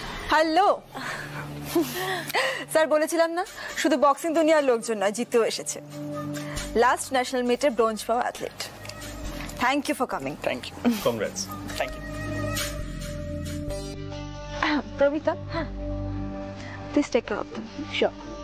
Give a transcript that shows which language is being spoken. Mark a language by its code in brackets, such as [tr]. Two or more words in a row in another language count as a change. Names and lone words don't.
[en] hello sir, [bn] বলেছিলাম না শুধু বক্সিং দুনিয়ার লোকজন নয়, জিতেও এসেছে। [en] last national [bn] মিটে ব্রোঞ্জ পাওয়া অ্যাথলেট। [en] thank you for coming. thank you, Congrats. Thank you. প্রবিতা, হ্যাঁ, please take care of them. Sure.